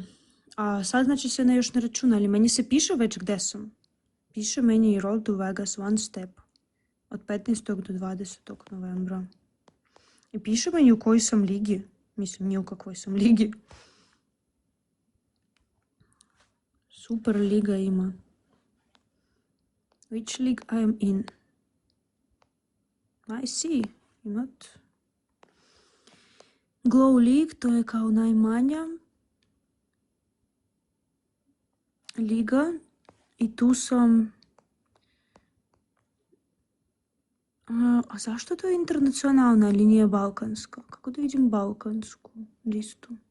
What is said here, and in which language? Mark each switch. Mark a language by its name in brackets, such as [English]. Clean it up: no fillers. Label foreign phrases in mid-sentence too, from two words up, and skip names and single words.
[Serbian] A sad znači se još ne računa, ali meni se piše već gde sam. Piše meni i Roll to Vegas One Step od 15. do 20. novembra. I piše meni u kojoj sam ligi. Mislim, nije u kakvoj sam ligi. Super liga ima. [English] Which league I am in? I see. Not. [Serbian] Glow League, to je kao najmanja liga. I tu sam... A zašto to je internacionalna ili nije balkanska? Kako da vidim balkansku listu?